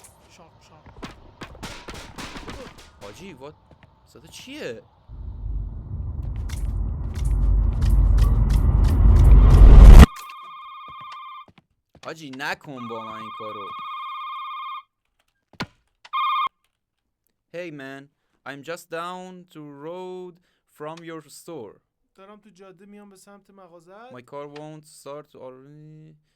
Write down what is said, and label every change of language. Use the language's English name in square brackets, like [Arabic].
[Persian] شاق حاجی وات صدا چیه؟ حاجی نکن با من این کارو. [English] Hey man, I'm just down the road from your store. [Persian] دارم تو جاده میام به سمت مغازه. [English] My car won't start already.